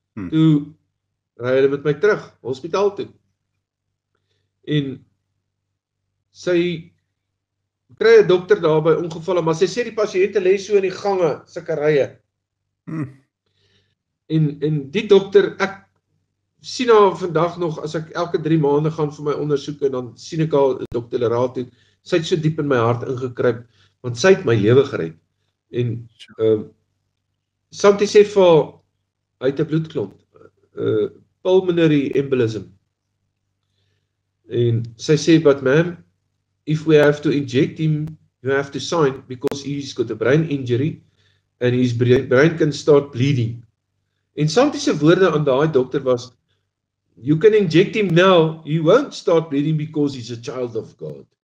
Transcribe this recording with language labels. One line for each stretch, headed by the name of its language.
Afrikaans: Toe ry hulle met my terug, hospitaal toe. En sy kry 'n dokter daar by ongevalle, maar sy sê die pasiënte lê so in die gange, sulke rye. En die dokter, ek sien haar vandag nog, as ek elke 3 maande gaan vir my ondersoeke, dan sien ek haar Dr. Lerato, sy het so diep in my hart ingekruip, want sy het my lewe gered. En Santi sê vir haar, hy het 'n bloedklont, pulmonary embolism. En sy sê,
English: but ma'am, if we have to inject him, you have to sign, because he's got a brain injury, and his brain can start bleeding.
Afrikaans: En Santi se woorde aan daai dokter was,
English: you can inject him now, he won't start bleeding because he's a child of God.